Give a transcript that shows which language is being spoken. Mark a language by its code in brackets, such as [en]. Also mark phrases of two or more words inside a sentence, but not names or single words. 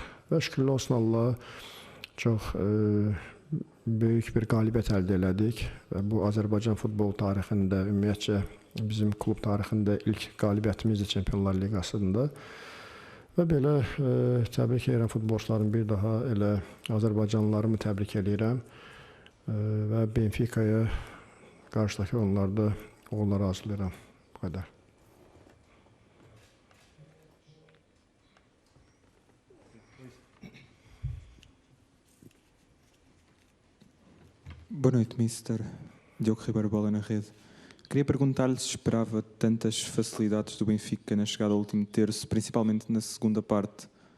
[az] Və şükürlər olsun Allaha çox böyük bir qalibiyyət əldə elədik və bu Azərbaycan futbol tarixində, ümumiyyətcə bizim klub tarixində ilk qalibiyyətimizdir Çempionlar Liqasında. Və belə təbrik edirəm futbolçularımı bir daha, elə Azərbaycanlılarımı təbrik edirəm və Benfica'ya qarşıdakı oyunlarda uğurlar arzulayıram. Bu qədər. [pt] Boa noite, Mister. Diogo Ribeiro, bola na rede. Queria perguntar-lhe se esperava tantas facilidades do Benfica na chegada ao último terço, principalmente na segunda parte.